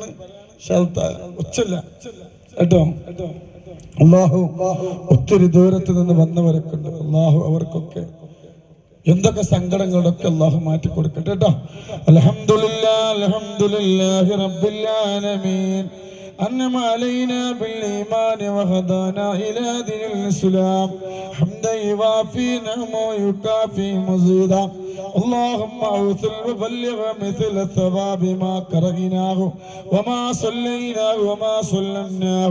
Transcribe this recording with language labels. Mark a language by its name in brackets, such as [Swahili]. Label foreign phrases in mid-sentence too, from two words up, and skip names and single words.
[Malayalam] ഒച്ചല്ല കേട്ടോ. അല്ലാഹു ഒത്തിരി ദൂരത്ത് നിന്ന് വന്നവരൊക്കെ ഉണ്ട്. അല്ലാഹു അവർക്കൊക്കെ എന്തൊക്കെ സങ്കടങ്ങളൊക്കെ അല്ലാഹു മാറ്റി കൊടുക്കട്ടെ കേട്ടോ. [Arabic] الحمد لله رب العالمين أنعم علينا بالإيمان وهدانا إلى دين الإسلام حمدا يوافي نعمه ويكافي مزيدا. اللهم أوثل وبلغ مثل ثواب ما قرأناه وما صليناه وما سلمناه.